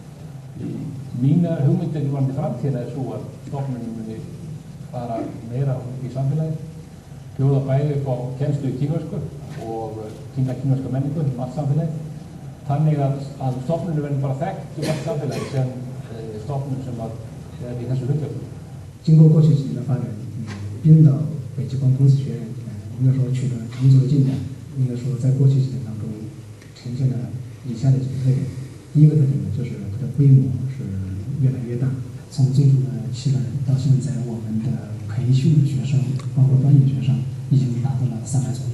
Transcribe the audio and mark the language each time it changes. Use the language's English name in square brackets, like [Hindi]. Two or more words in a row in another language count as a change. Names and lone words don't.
[Icelandic] Mínar hugmyndir varðandi framtíðina svo að stofnunin muni fara meira í samfélagi, bjóða bæði upp á kennslu í kínversku og kínverska menningu allt samfélagi. Þannig að stofnunin verður bara þekkt allt samfélagi sem stofnun sem í þessu hlutverki. [Chinese] 经过过去几年的发展，冰岛北极光公司学院应该说取得长足的进展。应该说，在过去几年当中，呈现了以下的几个特点。第一个特点呢，就是它的规模是越来越大。从最初的7个人到现在，我们的培训的学生，包括专业学生，已经达到了300左右。